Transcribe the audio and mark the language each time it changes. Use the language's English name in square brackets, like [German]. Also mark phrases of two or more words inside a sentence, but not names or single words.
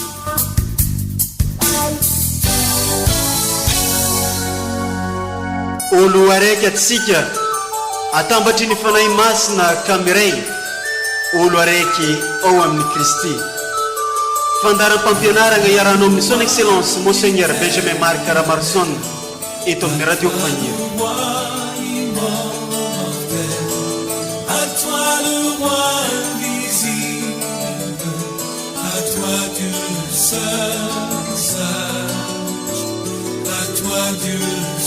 [Malagasy] olo araiky atsika atambatry ny fanahy masina kamiray olo araiky ao amin'ny Kristy. Fandaram-pampianarana iaranao amin'ny [French] son excellence Monseigneur [Malagasy] Benjamin Marc Ramarson eto amin'ny radio Epifania. [French] À toi le roi invisible, à toi Dieu seul sage, à toi Dieu